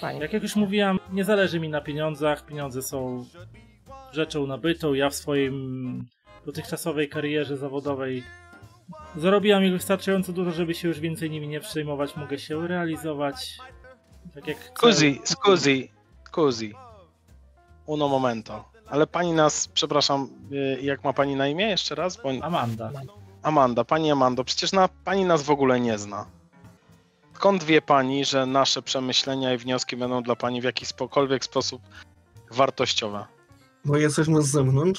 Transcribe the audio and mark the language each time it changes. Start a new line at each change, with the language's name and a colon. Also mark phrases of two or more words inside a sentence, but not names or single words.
Polish: Jak już mówiłam, nie zależy mi na pieniądzach. Pieniądze są rzeczą nabytą. Ja w swoim dotychczasowej karierze zawodowej zarobiłam ich wystarczająco dużo, żeby się już więcej nimi nie przejmować. Mogę się realizować. Tak jak
Italian: Scusi. Uno momento.
Polish: Ale pani nas, przepraszam, jak ma pani na imię jeszcze raz? Bo... Amanda. Amanda, pani Amando, przecież pani nas w ogóle nie zna. Skąd wie pani, że nasze przemyślenia i wnioski będą dla pani w jakikolwiek sposób wartościowe? Bo jesteśmy z zewnątrz.